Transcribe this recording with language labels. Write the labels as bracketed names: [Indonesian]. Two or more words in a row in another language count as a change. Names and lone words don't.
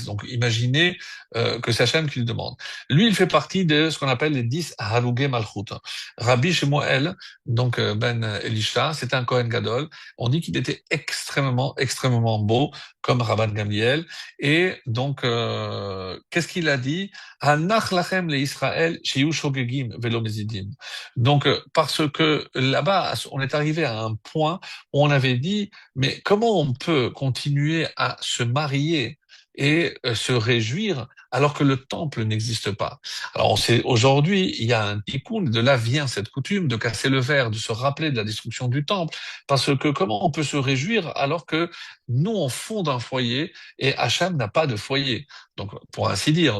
[French] Donc imaginez que c'est Hachem qui le demande. Lui, il fait partie de ce qu'on appelle les 10 [Hebrew] הרוגי מלכות. [French] Rabbi Shmuel, donc ben Elisha, c'est un [Hebrew] כהן גדול. [French] On dit qu'il était extrêmement, extrêmement beau, comme Rabban Gamliel. Et donc, qu'est-ce qu'il a dit? [Hebrew] הנח להם לישראל שיהיו שוגגים ולא מזידים. [French] Donc, parce que là-bas, on est arrivé à un point où on avait dit, mais comment on peut continuer à se marier et se réjouir alors que le temple n'existe pas. Alors on sait aujourd'hui, il y a un tikkun, de là vient cette coutume de casser le verre, de se rappeler de la destruction du temple, parce que comment on peut se réjouir alors que nous on fonde un foyer et Hacham n'a pas de foyer, donc pour ainsi dire.